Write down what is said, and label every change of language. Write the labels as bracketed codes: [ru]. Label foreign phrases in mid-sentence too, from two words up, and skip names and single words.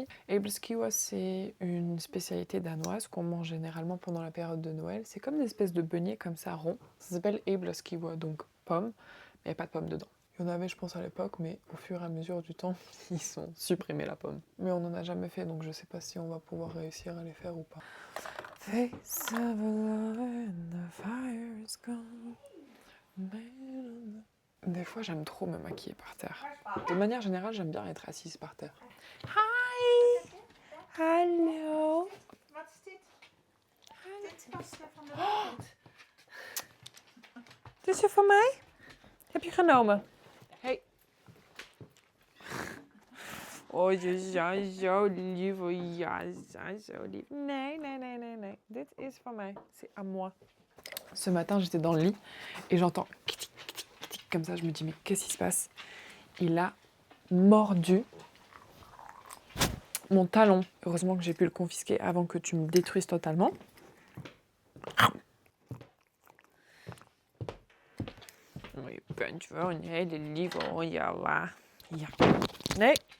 [fr] Æbleskiver, c'est une spécialité danoise qu'on mange généralement pendant la période de Noël. C'est comme des espèces de beignets comme ça, ronds. Ça s'appelle æbleskiver, donc pommes. Mais il n'y a pas de pommes dedans. Il y en avait, je pense, à l'époque, mais au fur et à mesure du temps, ils ont supprimé la pomme. Mais on n'en a jamais fait, donc je sais pas si on va pouvoir réussir à les faire ou pas. [en] Face of a lover and the fire's gone. [fr] Des fois, j'aime trop me maquiller par terre. De manière générale, j'aime bien être assise par terre. [nl] Hi! Hallo! Wat is dit? Dit is pasta van de Dit is er voor mij? Heb je genomen? Hey. Oh, je bent zo lief. Oh, ja, je bent zo lief. Nee. Dit is van mij. [fr] C'est à moi. Ce matin, j'étais dans le lit et j'entends kitik, kitik, kitik, comme ça. Je me dis, mais qu'est-ce qui se passe? Il a mordu mon talon. Heureusement que j'ai pu le confisquer avant que tu me détruises totalement. [nl] Je bent wel een hele lieve Java. Ja. Nee.